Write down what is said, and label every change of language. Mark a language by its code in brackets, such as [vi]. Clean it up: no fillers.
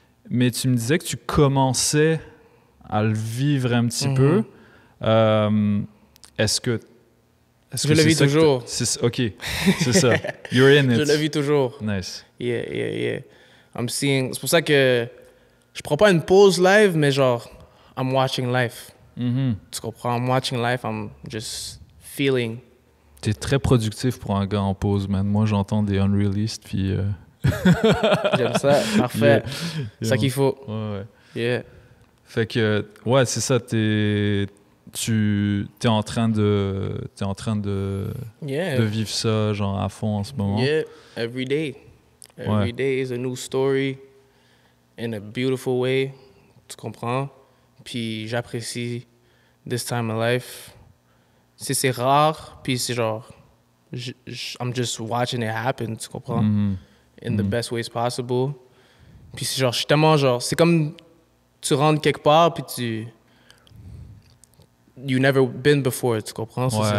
[fr] Mais tu me disais que tu commençais à le vivre un petit peu. Est-ce que je le vis toujours. OK, c'est ça. [en] You're in it. [fr] Je le vis toujours. [en] Nice. Yeah. [fr] C'est pour ça que je prends pas une pause live, mais genre, [en] I'm watching life. [fr] Tu comprends? [en] I'm watching life, I'm just feeling. [fr] T'es très productif pour un gars en pause, man. Moi, j'entends des unreleased, puis... J'aime ça. Parfait. C'est ça qu'il faut. Ouais. [en] Yeah. [fr] Fait que, ouais, c'est ça. T'es en train de vivre ça genre à fond en ce moment. [en] Yeah, every day. Every day is a new story in a beautiful way. [fr] Tu comprends? Puis j'apprécie [en] this time of life. [fr] C'est rare, puis c'est genre [en] I'm just watching it happen, [fr] tu comprends? [en] In the best ways possible. [fr] Puis c'est genre, je suis tellement genre, c'est comme tu rentres quelque part, puis [en] you never been before, [fr] tu comprends?